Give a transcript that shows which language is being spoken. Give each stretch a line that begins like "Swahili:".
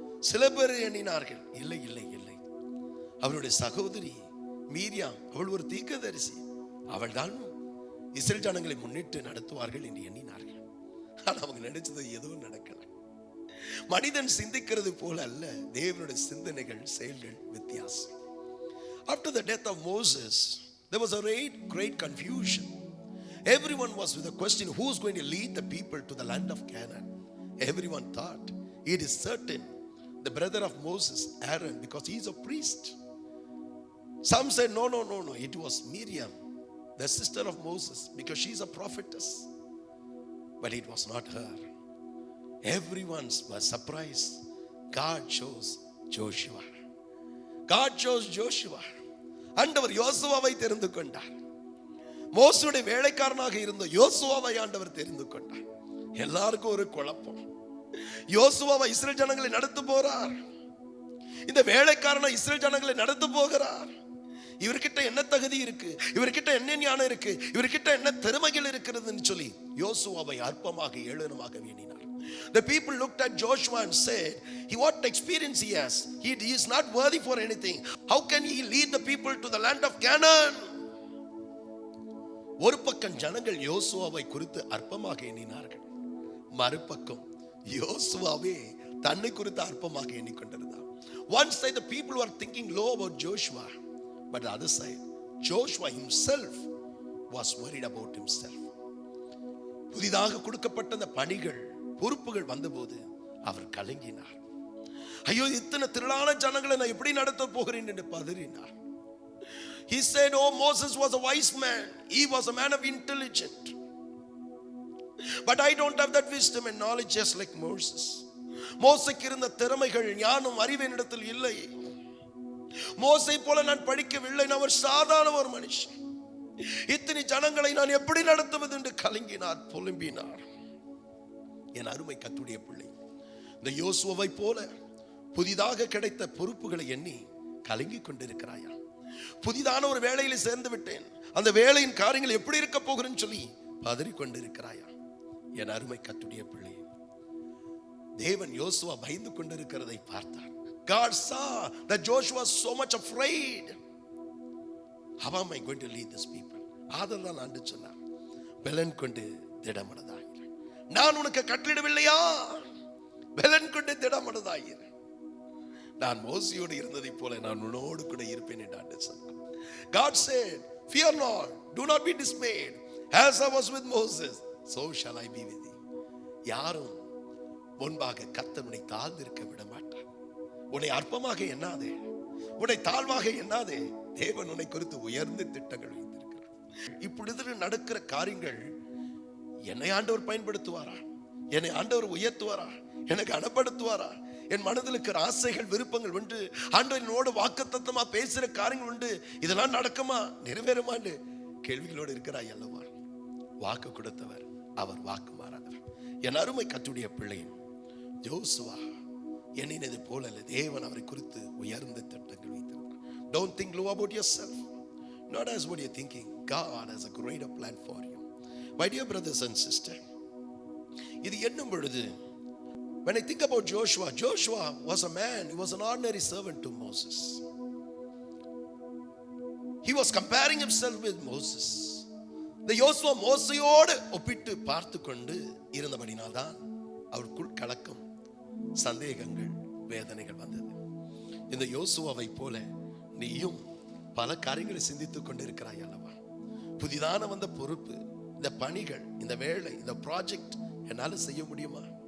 Tamil: சில பேர் எண்ணினார்கள், இல்லை இல்லை இல்லை, அவருடைய சகோதரி மீரியாம், அவள் ஒரு தீர்க்கதரிசி, அவள் தான் இஸ்ரேல் ஜனங்களை முன்னிட்டு நடத்துவார்கள் என்று எண்ணினார்கள். ஆனால் அவங்க நினைச்சது எதுவும் நடக்கல. மனிதன் சிந்திக்கிறது போல அல்ல, தேவனுடைய சிந்தனைகள், செயல்கள் வித்தியாசம்.
English: After the death of Moses, there was a great confusion. Everyone was with a question, who is going to lead the people to the land of Canaan? Everyone thought it is certain the brother of Moses, Aaron, because he is a priest. Some said no, it was Miriam, the sister of Moses, because she is a prophetess. But it was not her. Everyone was surprised. God chose Joshua. God chose Joshua.
Tamil: ஆண்டவர் யோசுவாவை தெரிந்து கொண்டார். மோசேயுடைய வேலைக்காரனாக இருந்த யோசுவாவை ஆண்டவர் தெரிந்து கொண்டார். எல்லாருக்கும் ஒரு குழப்பம். யோசுவாவை இஸ்ரேல் ஜனங்களை நடத்த போறார், இந்த வேலைக்காரனை இஸ்ரேல் ஜனங்களை நடத்த போகிறார். இவர்கிட்ட என்ன தகுதி இருக்கு, இவர்கிட்ட என்ன ஞானம் இருக்கு, இவர்கிட்ட என்ன திறமைகள் இருக்கிறதுன்னு சொல்லி யோசுவாவை அற்பமாக ஏளனமாக எண்ணினார்.
English: The people looked at Joshua and said, what experience he has, he is not worthy for anything. How can he lead the people to the land of Canaan?
Tamil: ஒரு பக்கம் ஜனங்கள் யோசுவாவை குறித்து அற்பமாக எண்ணினார்கள், மறுபக்கம் யோசுவாவே தன்னை குறித்து அற்பமாக எண்ணிக்கொண்டிருந்தார்.
English: One side the people were thinking low about Joshua, but the other side Joshua himself was worried about himself.
Tamil: புதிதாக கொடுக்கப்பட்ட அந்த பணிகள், பொறுப்புகள் வந்தபோது அவர் கலங்கினார். ஐயோ, இத்தனை திரளான ஜனங்களை நான் எப்படி நடத்த போகிறேன் என்று பதறினார்.
English: He said, oh, Moses was a wise man, he was a man of intelligence, but I don't have that wisdom and knowledge just like Moses.
Tamil: மோசேக்கு இருந்த திறமைகள், ஞானம், அறிவு என்னிடத்தில் இல்லை. மோசை போல நான் படிக்கவில்லை, நான் ஒரு சாதாரண ஒரு மனுஷன். இத்தனை ஜனங்களை நான் எப்படி நடத்துவது என்று கலங்கினார், புலம்பினார். என் அருமை கர்த்தருடைய பிள்ளை, இந்த யோசுவாவை போல புதிதாக கிடைத்த பொறுப்புகளை எண்ணி கலங்கி கொண்டிருக்கிறாயா? புதிதான ஒரு வேலையில சேர்ந்து விட்டேன், அந்த வேலையின் காரியங்கள் எப்படி இருக்க போகிறேன்னு சொல்லி பதறி கொண்டிருக்கிறாயா? என் அருமை கர்த்தருடைய பிள்ளை, தேவன் யோசுவா பயந்து கொண்டிருக்கிறதை பார்த்தார்.
English: God saw that Joshua was so much afraid. How am I going to lead these people?
Tamil: ஆதலால் ஆண்டு சொன்னார், பெலன் கொண்டு திடமனதாயிரு. நான் உனக்கு கட்டளிடவில்லையா? பெலன் கொண்டு திடமனதாயிரு. நான் மோசையோடு இருந்ததை போல நான் உன்னோடு கூட இருப்பேன் என்று ஆண்டு சொன்னார்.
English: God said, fear not, do not be dismayed. As I was with Moses, so shall I be with thee.
Tamil: யாரும் முன்பாக கர்த்தர் உன்னை தாழ்ந்திருக்க விட மாட்டார். உன்னை அற்பமாக எண்ணாதே, உன்னை தாழ்வாக எண்ணாதே. தேவன் உன்னை குறித்து உயர்ந்த திட்டங்கள் வைத்திருக்கிறார். இப்பொழுது நடக்கிற காரியங்கள் என்னை ஆண்டவர் பயன்படுத்துவாரா? என்னை ஆண்டவர் உயர்த்துவாரா? எனக்கு அனப்படுத்துவாரா? என் மனதில் இருக்கிற ஆசைகள், விருப்பங்கள் உண்டு. ஆண்டவனோடு வாக்குத்தத்தமா பேசுற காரியங்கள் உண்டு. இதெல்லாம் நடக்குமா, நிறைவேறுமா என்று கேள்விகளோடு இருக்கிறாய் அல்லவா? வாக்கு கொடுத்தவர், அவர் வாக்கு மாறாதவர். என் அருமை கர்த்தருடைய பிள்ளையும் யோசுவா எண்ணினது போல அல்ல, தேவன் அவரை குறித்து உயர்ந்த திட்டங்கள் வைத்திருக்கிறார்.
English: Don't think low about yourself, not as what you're thinking. God has a greater plan for you. My dear brothers and sisters,
Tamil: இது எண்ணும் பொழுது,
English: when I think about Joshua, Joshua was a man, he was an ordinary servant to Moses. He was comparing himself with Moses.
Tamil: இந்த யோசுவா மோசையோடு ஒப்பிட்டு பார்த்து கொண்டு இருந்தபடினால்தான் அவருக்குள் கலக்கம், சந்தேகங்கள், வேதனைகள் வந்தது. இந்த யோசுவாவை போல நீயும் பல காரியங்களை சிந்தித்துக் கொண்டிருக்கிறாய் அல்லவா? புதிதான வந்த பொறுப்பு, இந்த பணிகள், இந்த வேலை, இந்த ப்ராஜெக்ட் என்னால செய்ய முடியுமா?